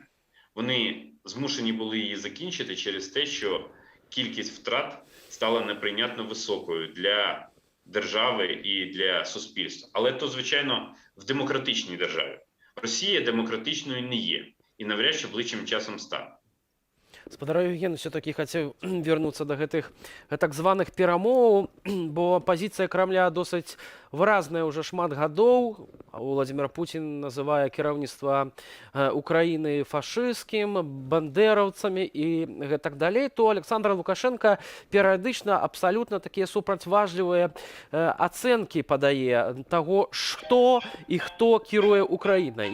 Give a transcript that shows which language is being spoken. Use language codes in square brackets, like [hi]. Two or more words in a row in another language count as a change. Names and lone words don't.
[uk] Вони змушені були її закінчити через те, що кількість втрат стала неприйнятно високою для держави і для суспільства. Але то, звичайно, в демократичній державі. Росія демократичною не є і навряд чи ближчим часом стане. [be] Спадар Євген [uk] все-таки хотів вернуться [be] до гэтых так званых перамоў, бо пазіцыя Крамля досыць выразная ўжо шмат гадоў. Владимир Путин называе кіраўніцтва Украіны фашысцкім, бандераўцамі і гэтак далей, то Александр Лукашенко перыядычна абсалютна такія супрацьважлівыя ацэнкі падае таго, што і хто кіруе Украінай.